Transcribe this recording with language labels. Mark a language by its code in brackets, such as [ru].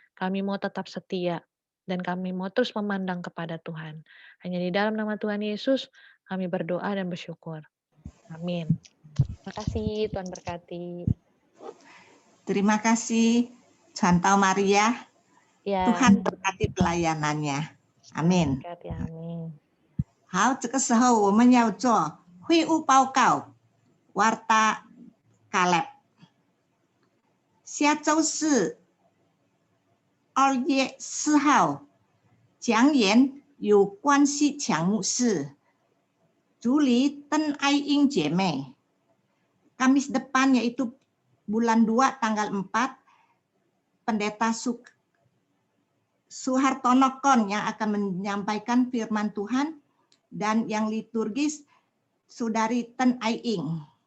[id] Kami mau tetap setia dan kami mau terus memandang kepada Tuhan. Hanya di dalam nama Tuhan Yesus kami berdoa dan bersyukur. Amin. Terima kasih, Tuhan berkati. Terima kasih, Contoh Maria. Ya. Tuhan berkati pelayanannya. Amin. Berkati, amin. [zh] 好，这个时候我们要做会务报告。 [id] Warta Caleb。 [zh] 下周四2月4号，讲演有关系强牧师，主理邓爱英姐妹。 [id] Kamis depan yaitu bulan 2 tanggal 4, Pendeta Suhartono Kon yang akan menyampaikan firman Tuhan, dan yang liturgis Saudari Ten Ai Ing.